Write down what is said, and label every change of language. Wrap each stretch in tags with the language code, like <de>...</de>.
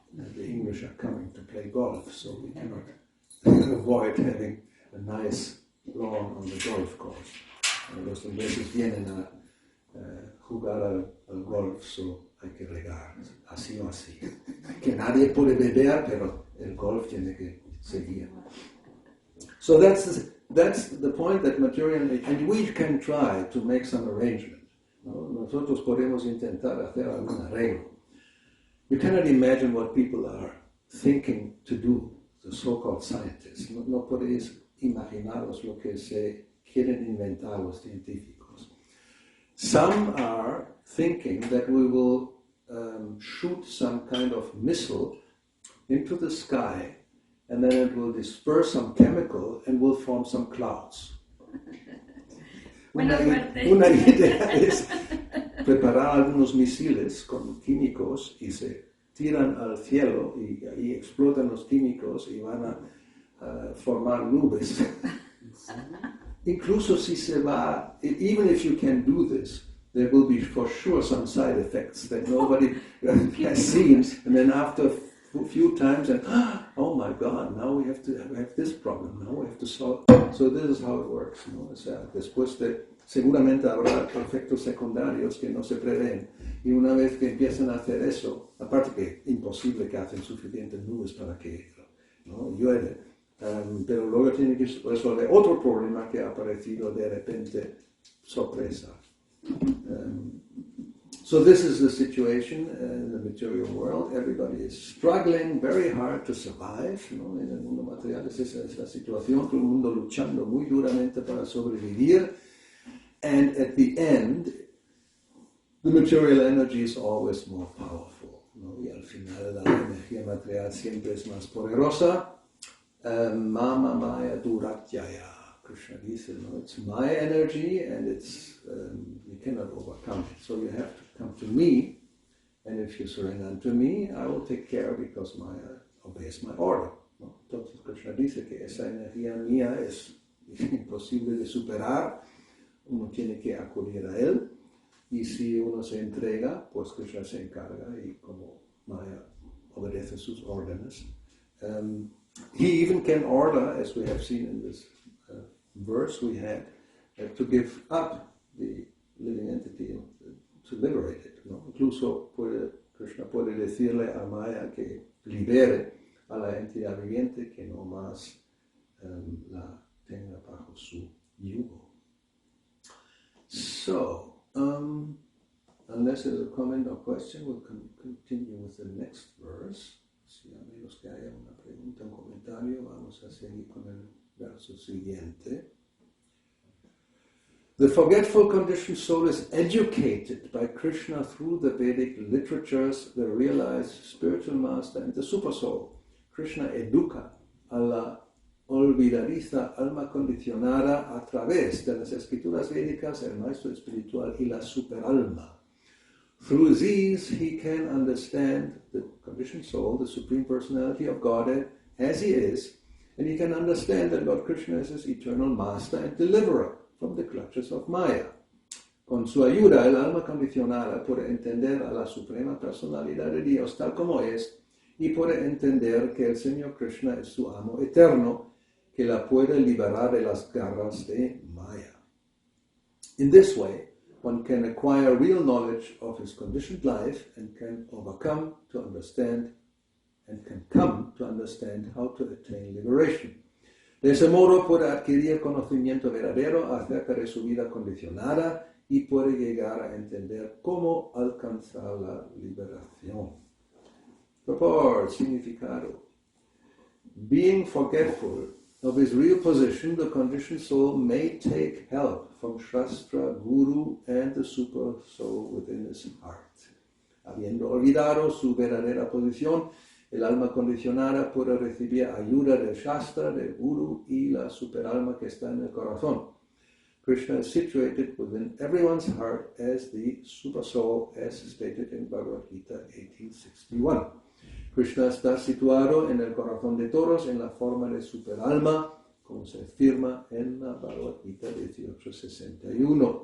<en>And the English are coming to play golf, so we cannot avoid having a nice lawn on the golf course.</en> <es>Los ingleses vienen a jugar al golf, so hay que regar, así o así. Que nadie puede beber, pero el golf tiene que seguir.</es> <en>So that's the point that material, and we can try to make some arrangement.</en> <es>¿No? Nosotros podemos intentar hacer algún arreglo.</es> <en>You cannot imagine what people are thinking to do, the so-called scientists.</en> <es>No podéis imaginaros lo que se quieren inventar los científicos.</es> <en>Some are thinking that we will shoot some kind of missile into the sky, and then it will disperse some chemical and will form some clouds.</en> <es>Una idea es preparar algunos misiles con químicos y se tiran al cielo y ahí explotan los químicos y van a formar nubes. Incluso si se va,</es> <en>even if you can do this, there will be for sure some side effects that nobody has seen, and then after a few times, and oh my God, now we have this problem, now we have to solve. So this is how it works,</en> <es>¿no? O sea, después seguramente habrá efectos secundarios que no se prevén, y una vez que empiezan a hacer eso, aparte que imposible que hacen suficientes nubes para que no llueve, pero luego tiene que resolver otro problema que ha aparecido de repente, sorpresa.</es> <en>So this is the situation in the material world. Everybody is struggling very hard to survive.</en> <es>¿No? En el mundo material esa es la situación, todo el mundo luchando muy duramente para sobrevivir.</es> <en>And at the end, the material energy is always more powerful.</en> <es>¿No? Y al final la energía material siempre es más poderosa.</es> <sa>Mama Maya Duratyaya.</sa> <es>Krishna dice,</es> <en>no, it's my energy and it's you cannot overcome it. So you have to come to me, and if you surrender unto me, I will take care because Maya obeys my order. No? Entonces</en> <es>Krishna dice que esa energía mía es imposible de superar, uno tiene que acudir a él, y si uno se entrega, pues Krishna se encarga y como Maya obedece sus órdenes.</es> <en>He even can order, as we have seen in this verse we had, to give up the living entity, to liberate it, ¿no?</en> <es>Incluso Krishna puede decirle a Maya que libere a la entidad viviente, que no más la tenga bajo su yugo.</es> <en>So, unless there's a comment or question, we'll continue with the next verse.</en> <es>Si a menos que haya una pregunta o comentario, vamos a seguir con el verso siguiente.</es> <en>The forgetful conditioned soul is educated by Krishna through the Vedic literatures, the realized spiritual master, and the super soul.</en> <es>Krishna educa a la olvidadiza alma condicionada a través de las escrituras védicas, el maestro espiritual y la superalma.</es> <en>Through these, he can understand the conditioned soul, the supreme personality of Godhead, as he is, and he can understand that Lord Krishna is his eternal master and deliverer from the clutches of Maya.</en> <es>Con su ayuda, el alma condicionada puede entender a la suprema personalidad de Dios tal como es, y puede entender que el Señor Krishna es su amo eterno, que la puede liberar de las garras de Maya.</es> <en>In this way, one can acquire real knowledge of his conditioned life and can overcome to understand and can come to understand how to attain liberation.</en> <es>De ese modo puede adquirir conocimiento verdadero acerca de su vida condicionada y puede llegar a entender cómo alcanzar la liberación.</es> <en>Purport, significado. Being forgetful of his real position, the conditioned soul may take help from Shastra, Guru, and the super soul within his heart.</en> <es>Habiendo olvidado su verdadera posición, el alma condicionada puede recibir ayuda del Shastra, del Guru y la superalma que está en el corazón.</es> <en>Krishna is situated within everyone's heart as the super soul, as stated in Bhagavad Gita 1861.</en> <es>Krishna está situado en el corazón de todos en la forma de superalma, como se afirma en la Bhagavad Gita 1861.</es>